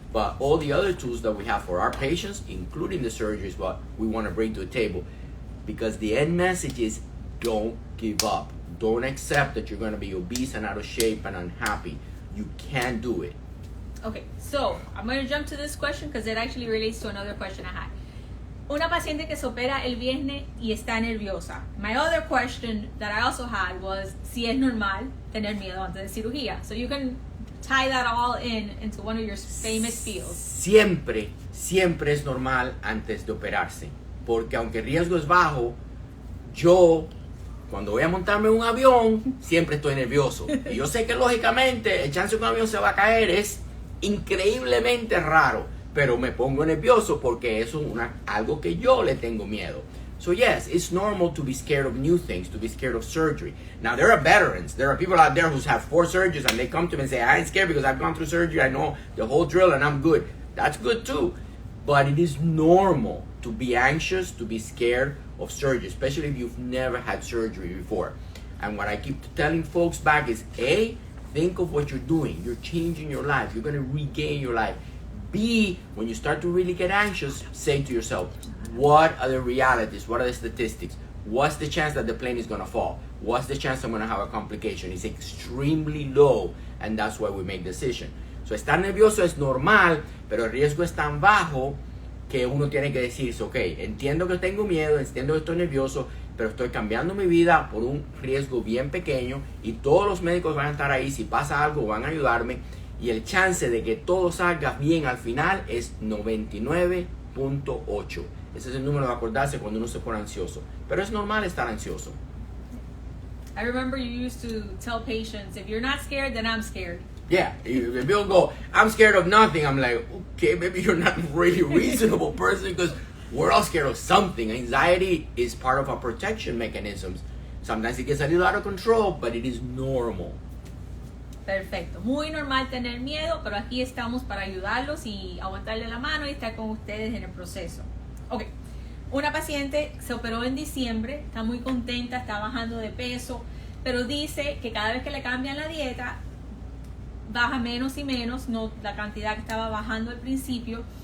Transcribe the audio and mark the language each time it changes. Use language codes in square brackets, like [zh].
[en] But all the other tools that we have for our patients, including the surgery, is what we want to bring to the table. Because the end message is don't give up. Don't accept that you're going to be obese and out of shape and unhappy. You can do it. Okay, so I'm going to jump to this question because it actually relates to another question I had. [es] Una paciente que se opera el viernes y está nerviosa. [en] My other question that I also had was [es] si es normal tener miedo antes de cirugía. [en] So you can tie that all into one of your famous fields. [es] Siempre es normal antes de operarse. Porque aunque el riesgo es bajo, yo cuando voy a montarme en un avión siempre estoy nervioso. Y yo sé que lógicamente el chance que un avión se va a caer es increíblemente raro. Pero me pongo nervioso porque eso es algo que yo le tengo miedo. [en] So yes, it's normal to be scared of new things, to be scared of surgery. Now there are veterans. There are people out there who have 4 surgeries and they come to me and say, I ain't scared because I've gone through surgery. I know the whole drill and I'm good. That's good too. but it is normal to be anxious, to be scared of surgery, especially if you've never had surgery before. And what I keep telling folks back is, A, think of what you're doing. You're changing your life. You're going to regain your life. B, when you start to really get anxious, say to yourself, what are the realities? What are the statistics? What's the chance that the plane is going to fall? What's the chance I'm going to have a complication? It's extremely low, and that's why we make decision. [es] So estar nervioso es normal, pero el riesgo es tan bajo que uno tiene que decirse, ok, entiendo que tengo miedo, entiendo que estoy nervioso, pero estoy cambiando mi vida por un riesgo bien pequeño y todos los médicos van a estar ahí, si pasa algo van a ayudarme y el chance de que todo salga bien al final es 99.8. Ese es el número de acordarse cuando uno se pone ansioso, pero es normal estar ansioso. [en] I remember you used to tell patients, if you're not scared, then I'm scared. Yeah, if people go, I'm scared of nothing, I'm like, okay, maybe you're not really a reasonable person because we're all scared of something. Anxiety is part of our protection mechanisms. Sometimes it gets a little out of control, but it is normal. [es] Perfecto. Muy normal tener miedo, pero aquí estamos para ayudarlos y aguantarle la mano y estar con ustedes en el proceso. Ok. Una paciente se operó en diciembre, está muy contenta, está bajando de peso, pero dice que cada vez que le cambian la dieta, baja menos y menos, no la cantidad que estaba bajando al principio.